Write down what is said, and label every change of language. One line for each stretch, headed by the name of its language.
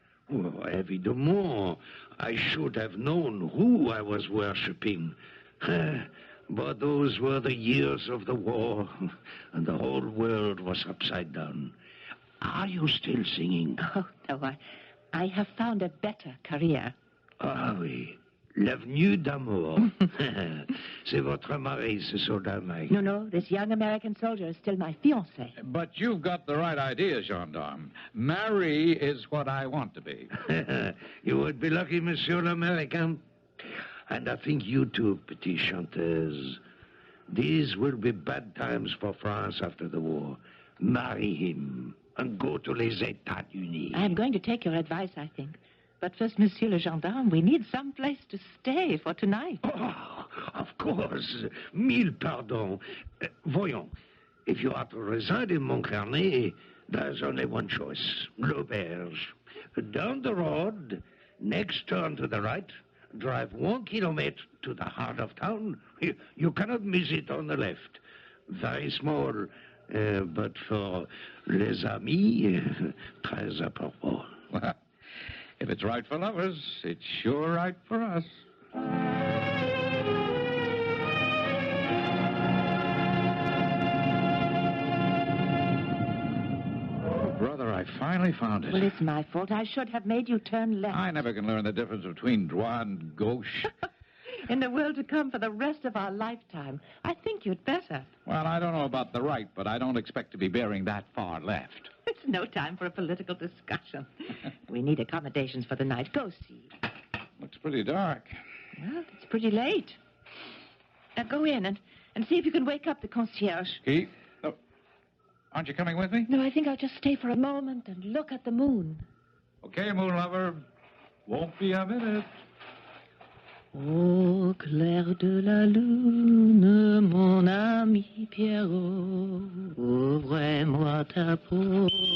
English: Well, évidemment, I should have known who I was worshipping. But those were the years of the war, and the whole world was upside down. Are you still singing? Oh, no, I have found a better career.
French: Ah oui, l'avenue d'amour. C'est votre mari, ce soldat-like.
English: No, this young American soldier is still my fiancé. But you've got the right idea, gendarme. Marry is what I want to be. You would be lucky,
French: Monsieur l'Américain.
English: And I think you too,
French: petite chanteuse.
English: These will be bad times for France after the war. Marry him and go to
French: les États-Unis.
English: I'm going to take your advice, I think. But first,
French: Monsieur le Gendarme,
English: we need some place to stay for tonight. Oh, of course.
French: Mille pardons.
English: Voyons, if you are to reside in Montcarnet, there's only one choice. L'auberge. Down the road, next turn to the right, drive 1 kilometer to the heart of town. You cannot miss it on the left. Very small, but for les amis,
French: très à propos.
English: Well, if it's right for lovers, it's sure right for us. Oh, brother, I finally found it. Well, it's my fault. I should have made you turn left. I never can learn the difference between droit and gauche. In the world to come for the rest of our lifetime, I think you'd better. Well, I don't know about the right, but I don't expect to be bearing that far left. It's no time for a political discussion. We need accommodations for the night. Go see. Looks pretty dark. Well, it's pretty late. Now go in and see if you can wake up the concierge. Keith? Oh, aren't you coming with me? No, I think I'll just stay for a moment and look at the moon. Okay, moon lover. Won't be a minute.
French: Au clair de la lune, mon ami Pierrot, ouvre-moi ta porte.